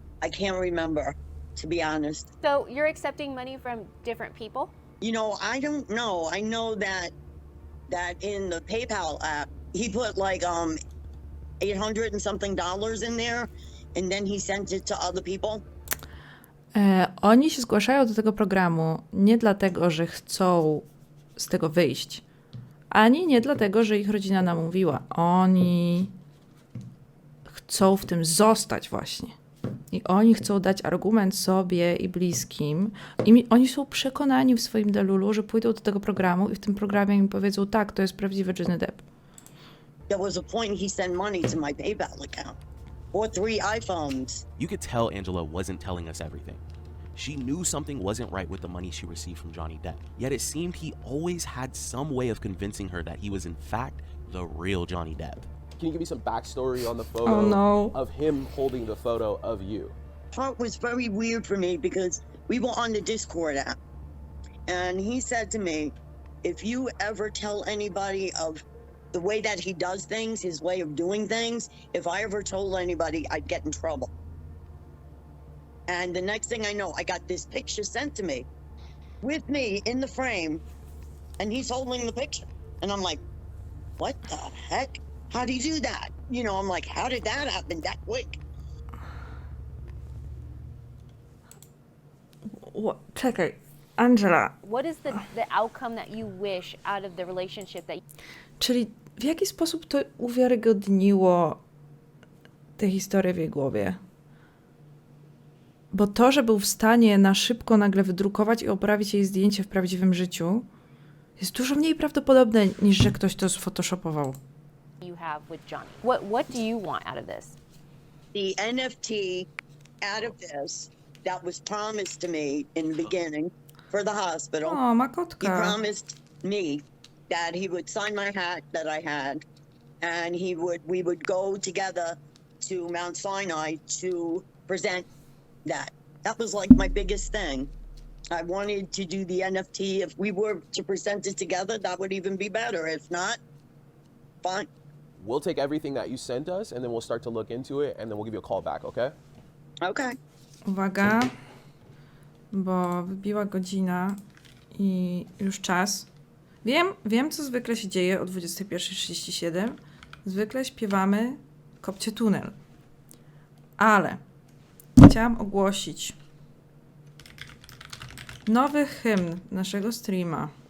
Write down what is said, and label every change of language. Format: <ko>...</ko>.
<en>I can't remember, to be honest. So you're accepting money from different people? You know, I don't know. I know that in the PayPal app, he put like $800 and something in there, and then he sent it to other people.</en> <pl>Oni się zgłaszają do tego programu nie dlatego, że chcą z tego wyjść, ani nie dlatego, że ich rodzina namówiła. Oni chcą w tym zostać właśnie. I oni chcą dać argument sobie i bliskim. Oni są przekonani w swoim delulu, że pójdą do tego programu i w tym programie im powiedzą, tak, to jest prawdziwy Johnny Depp.</pl> <en>There was a point he sent money to my PayPal account. Or 3 iPhones. You could tell Angela wasn't telling us everything. She knew something wasn't right with the money she received from Johnny Depp. Yet it seemed he always had some way of convincing her that he was in fact the real Johnny Depp. Can you give me some backstory on the photo of him holding the photo of you? It was very weird for me because we were on the Discord app. And he said to me, if you ever tell anybody of the way that he does things, his way of doing things, if I ever told anybody, I'd get in trouble. And the next thing I know, I got this picture sent to me with me in the frame, and he's holding the picture. And I'm like, what the heck? How do you do that? You know, I'm like, how did that happen that quick?</en> <pl>Czekaj, Angela.</pl> <en>What is the outcome that you wish out of the relationship that...</en> <pl>Czyli w jaki sposób to uwiarygodniło tę historię w jej głowie? Bo to, że był w stanie na szybko nagle wydrukować i oprawić jej zdjęcie w prawdziwym życiu, jest dużo mniej prawdopodobne, niż że ktoś to sphotoshopował.</pl> <en>You have with Johnny. What do you want out of this? The NFT out of this that was promised to me in the beginning for the hospital.</en> <pl>O, ma kotka.</pl> <en>He promised me that he would sign my hat that I had, and we would go together to Mount Sinai to present that. That was like my biggest thing. I wanted to do the NFT. If we were to present it together, that would even be better. If not, fine. We'll take everything that you sent us, and then we'll start to look into it, and then we'll give you a call back, okay? Okay.</en> <pl>Uwaga, bo wybiła godzina i już czas. Wiem, co zwykle się dzieje o 21:37. Zwykle śpiewamy Kopcie tunel. Ale chciałam ogłosić nowy hymn naszego streama.</pl>